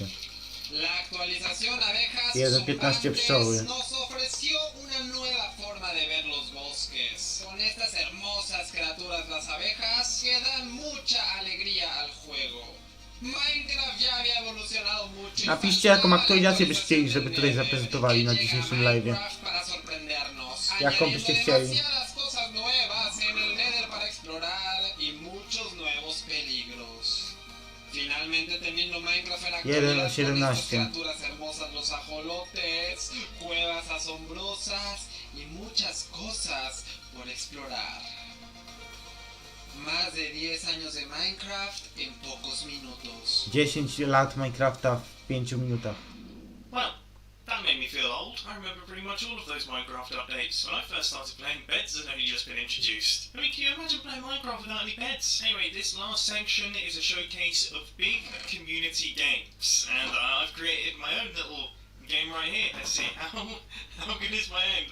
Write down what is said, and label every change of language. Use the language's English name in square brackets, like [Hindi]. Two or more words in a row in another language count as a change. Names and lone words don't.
[Spanish] La actualización abejas [Polish] 1.15 pszczoły. [Spanish] nos ofreció una nueva forma de ver los bosques. Con estas hermosas criaturas las abejas que dan mucha alegría al juego. Minecraft ya había evolucionado mucho. [Polish] Napiszcie jaką aktualizację byście chcieli, żeby tutaj zaprezentowali na dzisiejszym live'ie. [Spanish] Para sorprendernos. [Polish] Jaką byście chcieli. [Spanish] Demasiadas cosas nuevas en el Nether para explorar y muchos nuevos peligros. Finalmente teniendo Minecraft en la actualidad con estas 1.17. criaturas hermosas, los ajolotes, cuevas asombrosas y muchas cosas por explorar. Más de 10 años de Minecraft en pocos minutos. [Polish] 10 lat Minecrafta w 5 minutach. [English] Well, that made me feel old. I remember pretty much all of those Minecraft updates. When I first started playing, beds had only just been introduced. I mean, can you imagine playing Minecraft without any beds? Anyway, this last section is a showcase of big community games. And I've created my own little game right here. Let's see, how good is my aim?